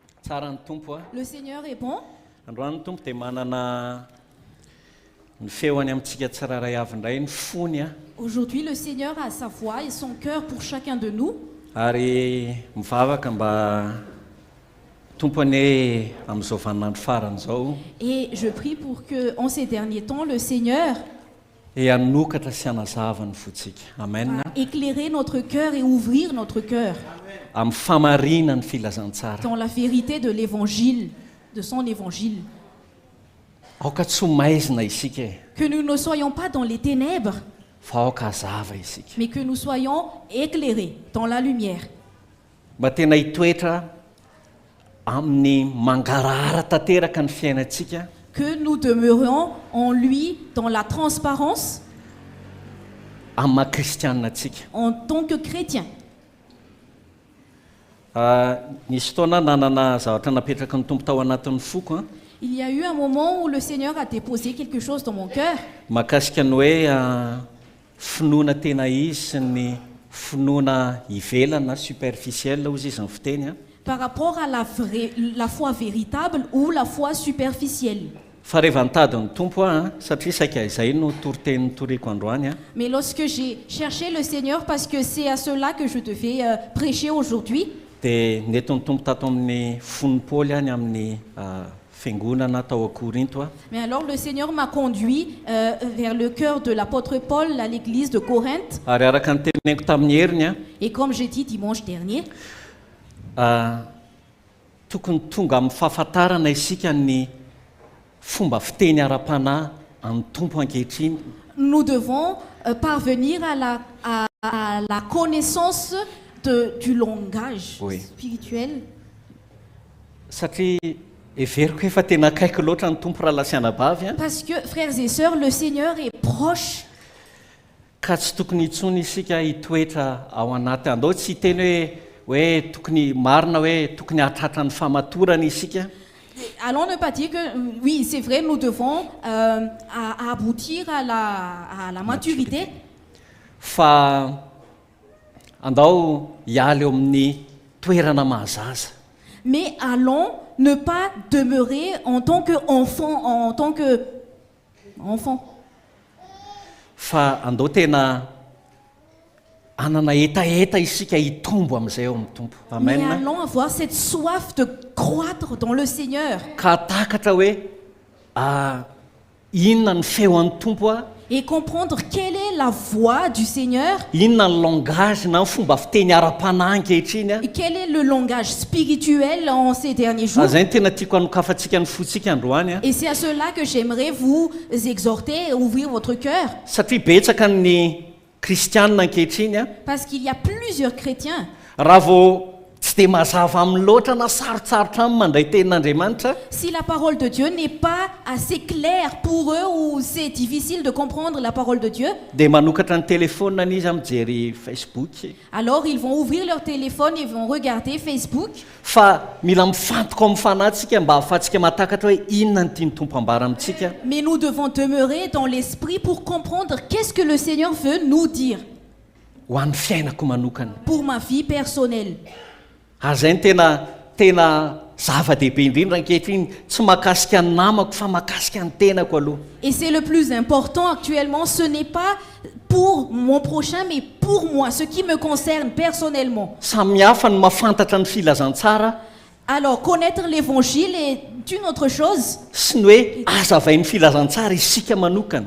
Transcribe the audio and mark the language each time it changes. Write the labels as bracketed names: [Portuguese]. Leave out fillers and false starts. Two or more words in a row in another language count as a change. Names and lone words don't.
[Malagasy] Tsara ny tompo a. [French] Le Seigneur répond. [Malagasy] Androany ny tompo dia manana ny feoany amintsika tsiraray avy indray ny fony a. [French] Aujourd'hui, le Seigneur a sa voix et son cœur pour chacun de nous. [Malagasy] Ary mivavaka mba tompony hoe amin'izao vaninandro farany izao [French] Et je prie pour que, en ces derniers temps, le Seigneur [Malagasy] hanokatra sy hanazava ny fotsika. Amen. [French] va éclairer notre cœur et ouvrir notre cœur [Malagasy] Amin'ny famarina ny filazantsara. [French] dans la vérité de l'évangile, de son évangile. [Malagasy] Aoka tsy ho maizina isika e, [French] Que nous ne soyons pas dans les ténèbres, [Malagasy] fa aoka hazava isika. [French] mais que nous soyons éclairés dans la lumière. [Malagasy] Mba tena hitoetra amin'ny mangarahara tanteraka ny fiainantsika [French] Que nous demeurions en lui dans la transparence [Malagasy] amin'ny maha-kristianinatsika. [French] en tant que chrétiens. [Malagasy] Nisy fotoana nanana zavatra napetraka ny tompo tao anatin'ny foko a, [French] Il y a eu un moment où le Seigneur a déposé quelque chose dans mon cœur [Malagasy] mahakasika ny hoe finoana tena izy sy ny finoana ivelana superficielle hozy izy ny fiteny a. [French] par rapport à la foi véritable ou la foi superficielle. [Malagasy] Fa rehefa nitady ny tompo a, satria saika izay no toriteny toriko androany a, [French] Mais lorsque j'ai cherché le Seigneur, parce que c'est à cela que je devais prêcher aujourd'hui, [Malagasy] dia nentin'ny tompo tato amin'ny fon'ny Paoly any amin'ny fiangonana tao a Korinto a. [French] mais alors le Seigneur m'a conduit vers le cœur de l'apôtre Paul à l'église de Corinthe. [Malagasy] Ary araka ny teneniko tamin'ny heriny a, [French] Et comme j'ai dit dimanche dernier, [Malagasy] tokony tonga amin'ny fahafantarana isika ny fomba fiteny ara-panahy amin'ny tompo ankehitriny. [French] nous devons parvenir à la connaissance du langage Oui. spirituel. [Malagasy] Satria everiko efa tena akaiky loatra ny tompo raha lasiana bavy a, [French] Parce que, frères et sœurs, le Seigneur est proche. [Malagasy] ka tsy tokony intsony isika hitoetra ao anaty andao tsy hiteny hoe tokony marina hoe tokony hahatratra ny famatorana isika. [French] Allons ne pas dire que, oui, c'est vrai, nous devons aboutir à la maturité, [Malagasy] Fa andao hiala eo amin'ny toerana mahazaza. [French] mais allons ne pas demeurer en tant qu'enfant, [Malagasy] Fa andao tena anana etaeta isika hitombo amin'izay eo amin'ny tompo. [French] mais Amen. allons avoir cette soif de croître dans le Seigneur [Malagasy] Ka takatra hoe inona ny feon'ny tompo a, [French] et comprendre quelle est la voix du Seigneur [Malagasy] inona ny langage na ny fomba fiteny ara-panahy ankehitriny a. [French] et quel est le langage spirituel en ces derniers jours. [Malagasy] Izay ny tena tiako hanokafantsika ny fotsika androany a, [French] Et c'est à cela que j'aimerais vous exhorter et ouvrir votre cœur, [Malagasy] satria betsaka ny kristianina ankehitriny a, [French] parce qu'il y a plusieurs chrétiens. [Malagasy] raha vao tsy dia mazava amin'ny loatra na sarotsarotra aminy mandray tenin'Andriamanitra, [French] Si la parole de Dieu n'est pas assez claire pour eux ou c'est difficile de comprendre la parole de Dieu, [Malagasy] dia manokatra ny telefona izy mijery Facebook. [French] alors ils vont ouvrir leur téléphone et vont regarder Facebook. [Malagasy] Fa mila mifantoka amin'ny fanahintsika mba ahafahantsika mahatakatra hoe inona ny tiany tompo ambara amintsika. [French] Mais nous devons demeurer dans l'esprit pour comprendre qu'est-ce que le Seigneur veut nous dire [Malagasy] Ho an'ny fiainako manokana. [French] pour ma vie personnelle. [Malagasy] Izay ny tena zava-dehibe indrindra ankehitriny, tsy mahakasika ny namako fa mahakasika ny tenako aloha. [French] Et c'est le plus important actuellement, ce n'est pas pour mon prochain, mais pour moi, ce qui me concerne personnellement. [Malagasy] Samy hafa ny mahafantatra ny filazantsara [French] Alors, connaître l'évangile est une autre chose. [Malagasy] sy ny hoe azavain'ny filazantsara isika manokana.